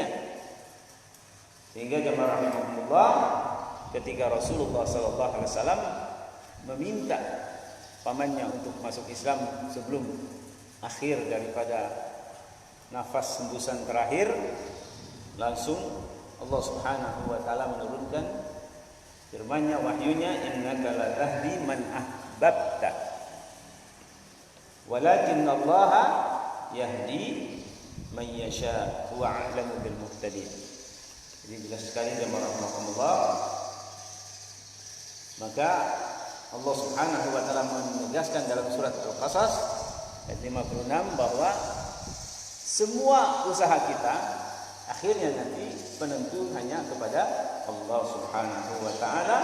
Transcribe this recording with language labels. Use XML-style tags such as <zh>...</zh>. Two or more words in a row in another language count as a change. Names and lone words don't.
<id>Sehingga jemaah rahimakumullah, ketika Rasulullah</id> <ar>صلى الله عليه وسلم</ar> <id>meminta pamannya untuk masuk Islam sebelum akhir daripada nafas hembusan terakhir, langsung Allah</id> <ar>سبحانه وتعالى</ar> <id>menurunkan firman-Nya, wahyunya,</id> <ar>إنك لا تهدي من أحببت ولكن الله يهدي من يشاء هو أعلم بالمهتدين.</ar> <id>Jadi jelas sekali jemaah rahimakumullah. Maka Allah</id> <ar>سبحانه وتعالى</ar> <id>menegaskan dalam surat Al-Qasas ayat 56 bahwa semua usaha kita akhirnya nanti penentu hanya kepada Allah</id> <ar>سبحانه وتعالى.</ar>